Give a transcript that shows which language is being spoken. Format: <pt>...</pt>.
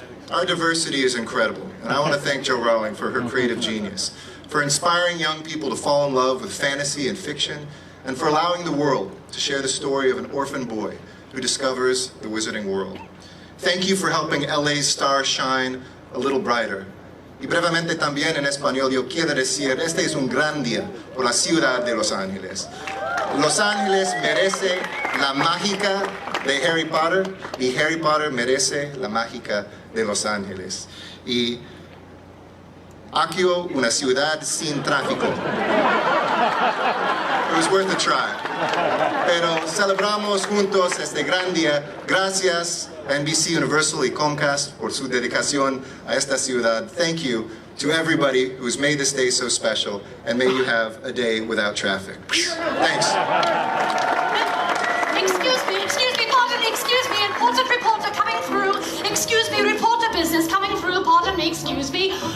<en>Our diversity is incredible, and I want to thank Jo Rowling for her creative genius, for inspiring young people to fall in love with fantasy and fiction, and for allowing the world to share the story of an orphan boy who discovers the Wizarding World. Thank you for helping LA's star shine a little brighter.</en> <es>Y brevemente también en español yo quiero decir, este es un gran día por la ciudad de Los Ángeles. Los Ángeles merece la mágica de Harry Potter y Harry Potter merece la mágica de Los Ángeles. Y aquí una ciudad sin tráfico.</es> <en>It was worth a try.</en> <es>Pero celebramos juntos este gran día. Gracias NBC Universal y Comcast por su dedicación a esta ciudad.</es> <en>Thank you to everybody who's made this day so special and made you have a day without traffic. Thanks. Excuse me, pardon me, excuse me, important reporter coming through. Excuse me, reporter business coming through, pardon me, excuse me.</en>